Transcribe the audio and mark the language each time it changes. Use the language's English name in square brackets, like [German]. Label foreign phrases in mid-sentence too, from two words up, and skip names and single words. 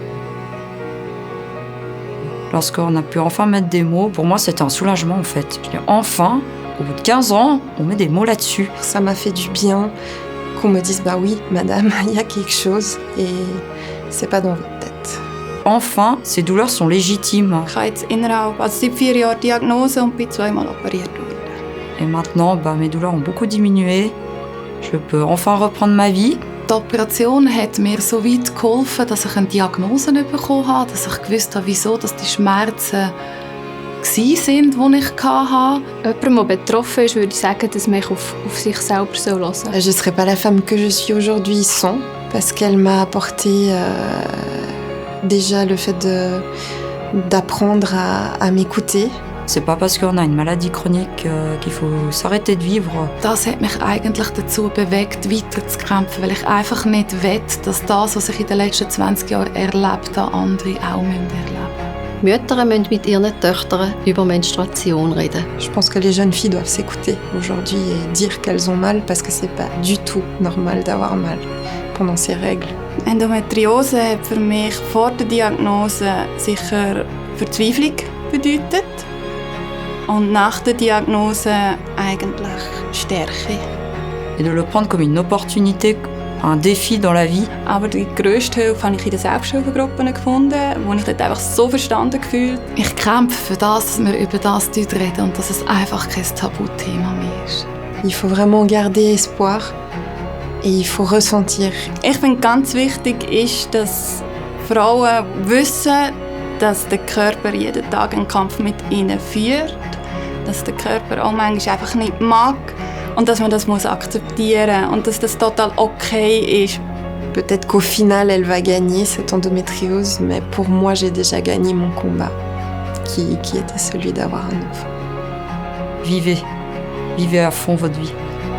[French] Lorsqu'on a pu enfin mettre des mots, pour moi c'était un soulagement en fait. Je dis, enfin, au bout de 15 ans, on met des mots là-dessus. Ça m'a fait du bien qu'on me dise oui madame, il y a quelque chose et c'est pas dans votre tête. Enfin, ces douleurs sont légitimes. [German] Ich habe jetzt seit 4 Jahren Diagnose und bin 2-mal operiert worden. [French] Et maintenant, mes douleurs ont beaucoup diminué. Je peux enfin reprendre ma vie. [German] Die Operation hat mir so weit geholfen, dass ich eine Diagnose bekommen habe, dass ich gewusst habe, wieso dass die Schmerzen waren, die ich hatte. Jemand, der betroffen ist, würde ich sagen, dass man auf sich selber hören soll. [French] Je ne serais pas la femme que je suis aujourd'hui sans, parce qu'elle m'a apporté déjà le fait d'apprendre à m'écouter. C'est pas parce qu'on a une maladie chronique qu'il faut s'arrêter de vivre. [German] Das hat mich eigentlich dazu bewegt, weiterzukämpfen, weil ich einfach nicht will, dass das, was ich in den letzten 20 Jahren erlebt habe, andere auch erleben müssen. Mütter müssen mit ihren Töchtern über Menstruation reden. [French] Je pense que les jeunes filles doivent s'écouter aujourd'hui et dire qu'elles ont mal parce que c'est pas du tout normal d'avoir mal pendant ces règles. [German] Endometriose hat für mich vor der Diagnose sicher Verzweiflung bedeutet. Und nach der Diagnose eigentlich Stärke. [French] Et de le prendre comme une opportunité, un défi dans la vie. [German] Aber die grösste Hilfe habe ich in den Selbsthilfegruppen gefunden, wo ich dort einfach so verstanden gefühlt. Ich kämpfe für das, dass wir über das reden und dass es einfach kein Tabuthema mehr ist. [French] Il faut vraiment garder espoir et il faut ressentir. [German] Ich finde, ganz wichtig ist, dass Frauen wissen, dass der Körper jeden Tag einen Kampf mit ihnen führt, dass der Körper auch manchmal einfach nicht mag und dass man das akzeptieren muss und dass das total okay ist. [French] Peut-être qu'au final, elle va gagner cette endométriose, mais pour moi, j'ai déjà gagné mon combat, qui était celui d'avoir un enfant. Vivez. vivez à fond votre vie.